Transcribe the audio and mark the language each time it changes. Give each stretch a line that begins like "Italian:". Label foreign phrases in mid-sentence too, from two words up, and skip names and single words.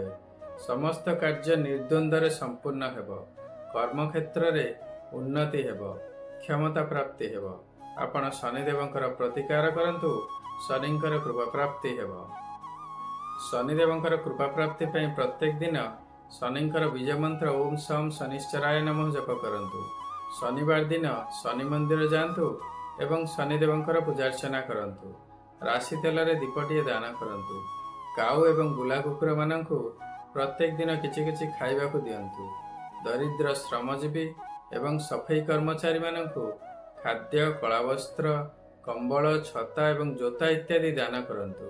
Odia: ସମସ୍ତ କାର୍ଯ୍ୟ ନିର୍ଦ୍ୱନ୍ଦ୍ୱ ରେ ସମ୍ପୂର୍ଣ୍ଣ ହେବ। କର୍ମ କ୍ଷେତ୍ର ରେ ଉନ୍ନତି ହେବ। କ୍ଷମତା ପ୍ରାପ୍ତି ହେବ। ଆପଣ ଶନିଦେବଙ୍କର ପ୍ରତିକାର କରନ୍ତୁ। ଶନିଙ୍କର କୃପା ପ୍ରାପ୍ତି ହେବ। ଶନିଦେବଙ୍କର କୃପା ପ୍ରାପ୍ତି ପାଇଁ ପ୍ରତ୍ୟେକ ଦିନ ଶନିଙ୍କର ବୀଜ ମନ୍ତ୍ର ଓମ୍ ଶମ୍ ଶନୈଶ୍ଚରାୟ ନମଃ ଜପ କରନ୍ତୁ। ଶନିବାର ଦିନ ଶନି ମନ୍ଦିର ଯାଆନ୍ତୁ ଏବଂ ଶନିଦେବଙ୍କର ପୂଜାର୍ଚ୍ଚନା କରନ୍ତୁ। ରାଶି ତେଲ ରେ ଦୀପଟିଏ ଦାନ କରନ୍ତୁ। କାଉ ଏବଂ ବୁଲା କୁକୁର ମାନଙ୍କୁ ପ୍ରତ୍ୟେକ ଦିନ କିଛି କିଛି ଖାଇବାକୁ ଦିଅନ୍ତୁ। ଦରିଦ୍ର ଶ୍ରମଜୀବୀ ଏବଂ ସଫେଇ କର୍ମଚାରୀ ମାନଙ୍କୁ ଖାଦ୍ୟ, କଳା ବସ୍ତ୍ର, କମ୍ବଳ, ଛତା ଏବଂ ଜୋତା ଇତ୍ୟାଦି ଦାନ କରନ୍ତୁ।